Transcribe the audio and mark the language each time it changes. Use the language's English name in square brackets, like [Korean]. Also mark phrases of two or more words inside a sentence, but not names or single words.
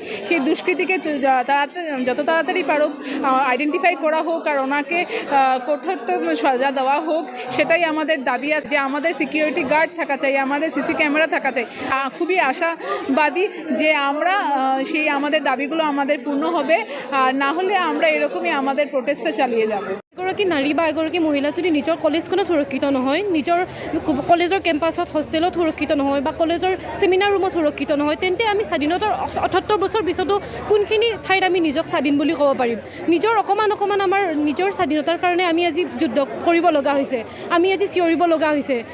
[Bangla] সেই দুষ্কৃতিকে যত তাড়াতাড়ি পারুক আইডেন্টিফাই করা হোক আর ওনাকে কঠোরতম সাজা দেওয়া হোক, সেটাই আমাদের দাবি। যে আমাদের সিকিউরিটি গার্ড থাকা চাই, আমাদের সিসি ক্যামেরা থাকা চাই। খুবই আশাবাদী যে আমরা আমাদের দাবিগুলো আমাদের পূর্ণ হবে। আর না হলে আমরা এরকমই আমাদের প্রোটেস্টটা চালিয়ে যাব। [Assamese] এগৰাকী নাৰী বা এগৰাকী মহিলা যদি নিজৰ কলেজখনত সুৰক্ষিত নহয়, নিজৰ কলেজৰ কেম্পাছত, হোষ্টেলত সুৰক্ষিত নহয় বা কলেজৰ ছেমিনাৰ ৰুমত সুৰক্ষিত নহয়, তেন্তে আমি স্বাধীনতাৰ 78 বছৰ পিছতো কোনখিনি ঠাইত আমি নিজক স্বাধীন বুলি ক'ব পাৰিম? নিজৰ অকণমান আমাৰ নিজৰ স্বাধীনতাৰ কাৰণে আমি আজি যুদ্ধ কৰিব লগা হৈছে, আমি আজি চিঞৰিব লগা হৈছে।